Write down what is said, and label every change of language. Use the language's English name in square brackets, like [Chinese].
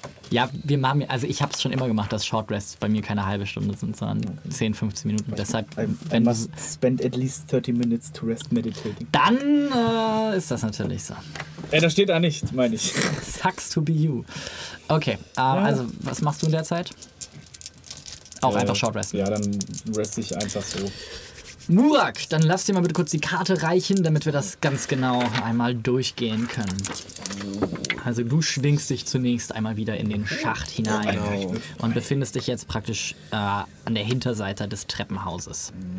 [German] Ja, wir machen, also ich habe es schon immer gemacht, dass Short Rests bei mir keine halbe Stunde sind, sondern 10, 15 Minuten. Deshalb, wenn man [English] spend at least 30 minutes to rest meditating. [German] Dann ist das natürlich so. Ey, das steht da nicht, meine ich. [English] Sucks to be you. [German] Okay, also was machst du in der Zeit? Auch einfach Short Rest. Ja, dann rest ich einfach so. Murak, dann lass dir mal bitte kurz die Karte reichen, damit wir das ganz genau einmal durchgehen können. Also du schwingst dich zunächst einmal wieder in den Schacht hinein und befindest dich jetzt praktisch an der Hinterseite des Treppenhauses.